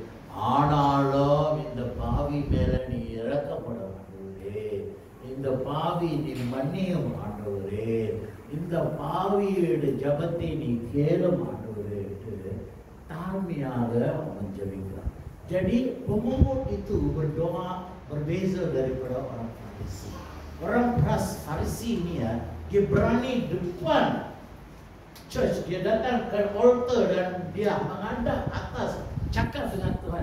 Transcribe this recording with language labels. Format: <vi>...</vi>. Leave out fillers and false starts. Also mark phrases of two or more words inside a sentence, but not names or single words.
<ta>ஆனாலும் இந்த பாவி மேல நீ இறக்கப்பட ஆண்டவரே, இந்த பாவி நீ மன்னியும் ஆண்டவரே, இந்த பாவியோட ஜபத்தை நீ கேளும் ஆண்டவரே என்று தாழ்மையாக அவன் ஜபிக்கிறான்.</ta> <ms>Jadi pemungut itu berdoa berbeza daripada orang Farisi. Orang Farisi ni ya, dia berani depan church, dia datang ke altar dan dia menghadap atas cakap dengan Tuhan.</ms>